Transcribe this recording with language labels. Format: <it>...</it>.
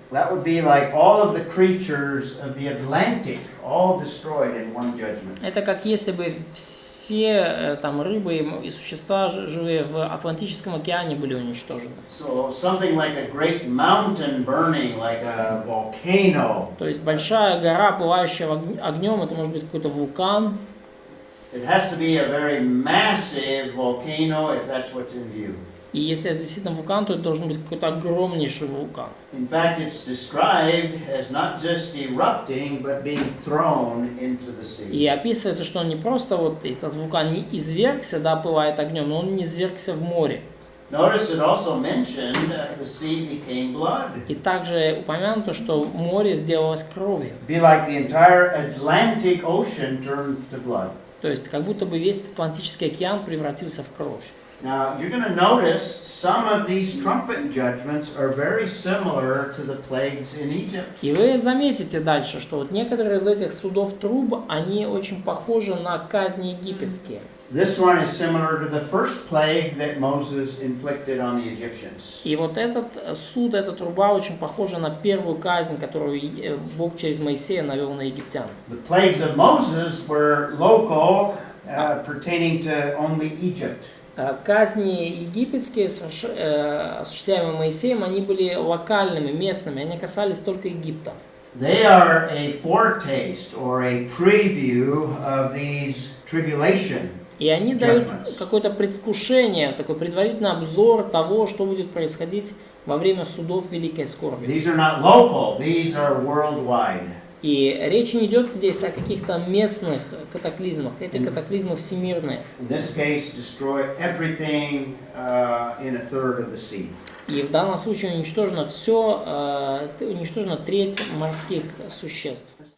<en>That would be like all of the creatures of the Atlantic, all destroyed in one judgment.</en> <ru>Это как если бы все все там рыбы и существа живые в Атлантическом океане были уничтожены.</ru> <en>So something like a great mountain burning, like a volcano.</en> <ru>То есть большая гора, пылающая огнем, это может быть какой-то вулкан.</ru> <en>It has to be a very massive volcano if that's what's in view.</en> <ru>И если это действительно вулкан, то это должен быть какой-то огромнейший вулкан.</ru> <en>In fact, it's described as not just erupting, but being thrown into the sea.</en> <ru>И описывается, что он не просто вот этот вулкан не извергся, да, пылает огнем, но он не извергся в море.</ru> <en>Notice it also mentioned the sea became blood.</en> <ru>И также упомянуто, что море сделалось кровью.</ru> <en>Be like the entire Atlantic Ocean turned to blood.</en> <ru>То есть как будто бы весь Атлантический океан превратился в кровь.</ru> <en>Now, you're going to notice some of these trumpet judgments are very similar to the plagues in Egypt.</en> <ru>И вы заметите дальше, что вот некоторые из этих судов труб, они очень похожи на казни египетские.</ru> <en>This one is similar to the first plague that Moses inflicted on the Egyptians.</en> <ru>И вот этот суд, эта труба очень похожа на первую казнь, которую Бог через Моисея навел на египтян.</ru> <en>The plagues of Moses were local, pertaining to only Egypt.</en> <ru>Казни египетские, осуществляемые Моисеем, они были локальными, местными, они касались только Египта.</ru> <en>They are a foretaste or a preview of these tribulation.</en> <ru>И они дают какое-то предвкушение, такой предварительный обзор того, что будет происходить во время судов Великой Скорби.</ru> <en>These are not local, these are worldwide.</en> <ru>И речь не идет здесь о каких-то местных катаклизмах, эти катаклизмы всемирные.</ru> <en>In this case, destroy everything in a third of the sea.</en> <ru>И в данном случае уничтожено все, уничтожена треть морских существ.</ru>